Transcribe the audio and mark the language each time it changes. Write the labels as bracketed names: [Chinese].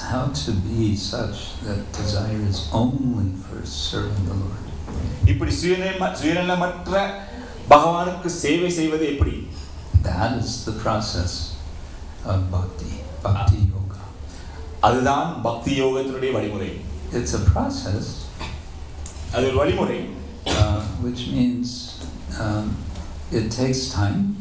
[English] How to be such that desire is only for serving the Lord? [Tamil] இப்படி சுயநலமற்ற பகவானுக்கு சேவை செய்வது எப்படி? [English] That is the process of bhakti yoga. [Tamil] அதுதான் பக்தி யோகத்தினுடைய வழிமுறை. [English] It's a process. [Tamil] அது ஒரு வழிமுறை. [English] Which means it takes time.